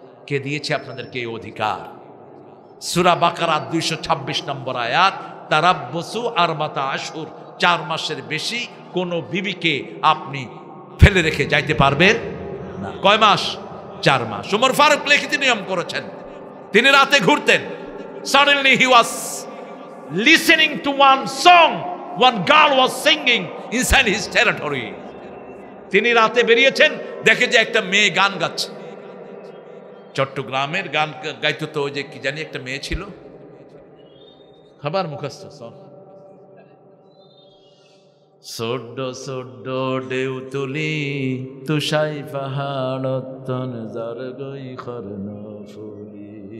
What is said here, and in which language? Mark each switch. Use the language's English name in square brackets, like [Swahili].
[Bangla] কে দিয়েছে আপনাদেরকে এই অধিকার? সূরা বাকারা 226 নম্বর আয়াত, [Arabic] তারাব্বসু আরবাতা আশহুর, [Bangla] 4 মাসের বেশি কোনো বিবিকে আপনি ফেলে রেখে যাইতে পারবেন না। কয় মাস? 4 মাস। ওমর ফারুক লিখিত নিয়ম করেছেন, তিনি রাতে ঘুরতেন। [English] Suddenly he was listening to one song, one girl was singing inside his territory. [Bangla] তিনি রাতে বেরিয়েছেন, দেখে যে একটা মেয়ে গান গাচ্ছে। চট্টগ্রামের গান গাইতো তো, ওই যে কি জানি একটা মেয়ে ছিল, খাবার মুখস্থ, [Chittagonian] সোড্ড সোড্ড ঢেউ তুলি তুষাই পাহাড়তন জারগই খর্ণ ফুলি।